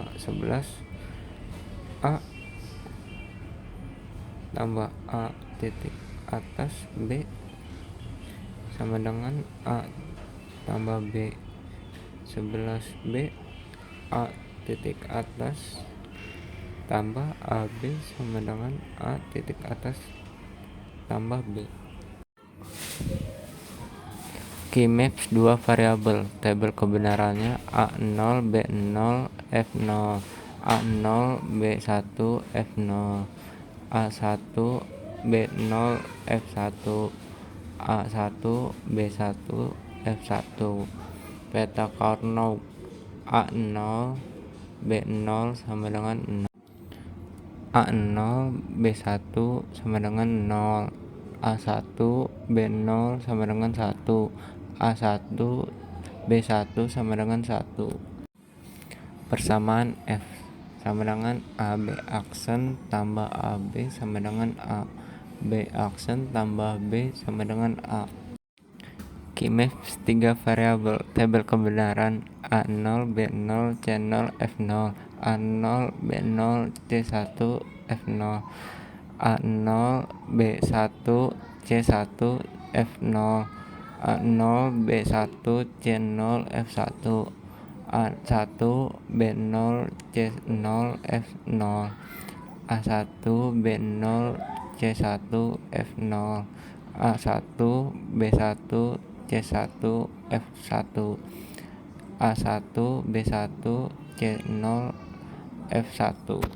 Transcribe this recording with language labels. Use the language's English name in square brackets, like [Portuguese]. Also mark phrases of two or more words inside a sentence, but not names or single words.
[Indonesian] 11 A tambah A titik atas B sama dengan A tambah B. 11 B A titik atas tambah AB sama dengan A titik atas tambah B. Key-maps 2 variabel. Tabel kebenarannya A0 B0 F0 A0 B1 F0 A1 B0 F1 A1 B1 F1. Peta Carnot A0 B0 sama dengan 0. A0 B1 sama dengan 0. A1 B0 sama dengan 1. A1 B1 sama dengan 1. Persamaan F sama dengan AB aksen tambah AB sama dengan A. B aksen tambah B sama dengan A. Key-maps 3 variabel. Tabel kebenaran A0 B0 C0 F0 A0 B0 C1 F0 A0 B1 C1 F0 A0 B1 C0 F1 A1 B0 C0 F0 A1 B0 C1 F0 A1 B1 C1 F1 A1 B1 C0 F1.